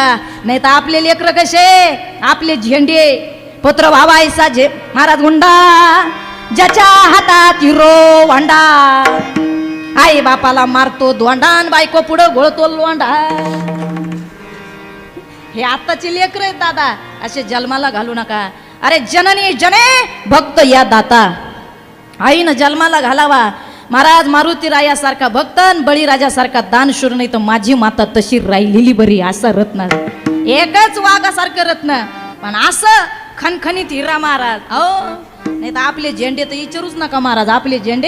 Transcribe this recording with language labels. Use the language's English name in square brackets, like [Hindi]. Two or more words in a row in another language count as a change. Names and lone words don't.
[Marathi] नाही तर आपले लेकर कसे, आपले झेंडे पुत्र भावायचा महाराज गुंडा, ज्याच्या हातात हिरो वांडा, आई बापाला मारतो दोंडान, बायको पुढं घोळतो लोंडा. हे आताचे लेकर आहेत दादा, असे जन्माला घालू नका. अरे जननी जने भक्त या दाता, आईनं जन्माला घालावा. महाराज मारुती रायासारखा भक्त, बळीराजासारखा दानशूर, नाही तर माझी माता तशी राहिलेली बरी. असं रत्न, एकच वाघासारखं रत्न, पण असं खणखणीत हिरा महाराज. हो नाही तर आपले झेंडे तर विचारूच नका महाराज, आपले झेंडे.